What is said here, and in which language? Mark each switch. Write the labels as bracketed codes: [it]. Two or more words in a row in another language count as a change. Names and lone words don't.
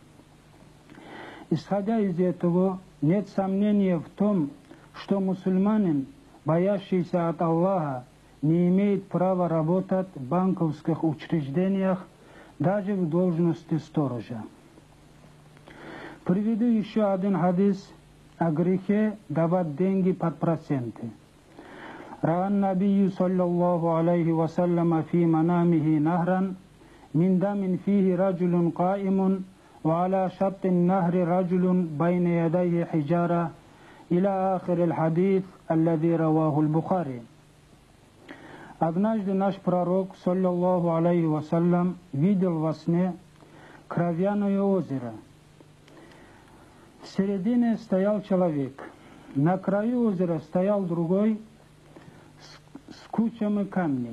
[ru] Исходя из этого, нет сомнения в том, что мусульманин, боящийся от Аллаха, не имеет права работать в банковских учреждениях, даже в должности сторожа. Приведу еще один хадис о грехе давать деньги под проценты. [ar] رأى النبي صلى الله عليه وسلم في منامه نهرا من دم فيه رجل قائم وعلى شط النهر رجل بين يديه حجارة إلى آخر الحديث الذي رواه البخاري. [ru] Однажды наш пророк [ar] صلى الله عليه وسلم [ru] видел во сне кровяное озеро. В середине стоял человек, на краю озера стоял другой с кучами камней.